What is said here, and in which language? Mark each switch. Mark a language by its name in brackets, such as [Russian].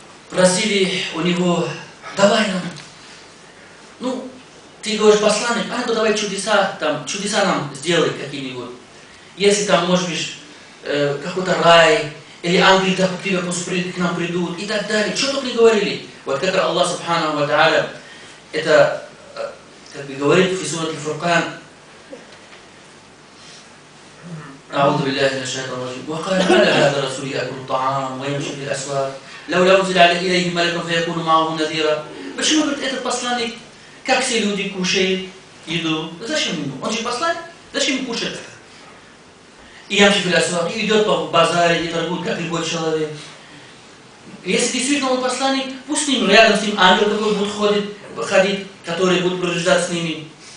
[Russian] Просили у него, давай нам, ну, ты говоришь, посланник, а ну давай чудеса нам сделай какие-нибудь. Если там, может быть, какой-то рай, или ангелы к нам придут, и так далее. Что только не говорили. Вот как Аллах Субхану ва Тааля, это, как бы говорит в Суре Аль-Фуркан, [Arabic] أعوذ بالله من الشيطان الرجيم وقال ما لهذا الرسول يأكل الطعام ويمشي في الأسواق لولا أنزل إليه ملك فيكون معه نذيرا. [Russian] Почему, говорит, этот посланник, как все люди, кушает еду? Зачем ему? Он же посланник, зачем ему кушать? И [Arabic] ямши фи аль-асвак, [Russian] и идет по базаре, и торгует, как любой человек. Если действительно он посланник, пусть с ним, рядом с ним ангел такой будет ходить, который будет прожуждать с ними.